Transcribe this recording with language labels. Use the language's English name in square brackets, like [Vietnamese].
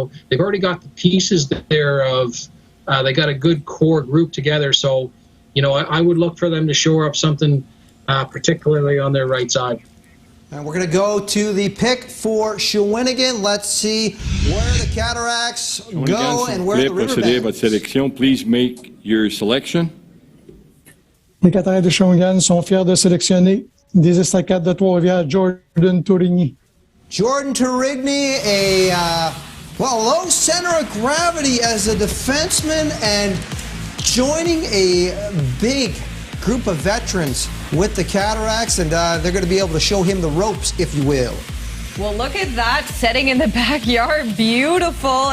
[English] So they've already got the pieces there they got a good core group together. So, I would look for them to shore up something, particularly on their right side. And we're going to go to the pick for Shawinigan. Let's see where the Cataracts go and where the Riverbend. [French] Votre sélection, [English] please make your selection. [French] Les Cataractes de Shawinigan sont fiers de sélectionner des Estacades de Trois-Rivières, Jordan Tourigny. [English] Jordan Tourigny, a low center of gravity as a defenseman and joining a big group of veterans with the Cataracts, and they're going to be able to show him the ropes, if you will. Well, look at that setting in the backyard. Beautiful.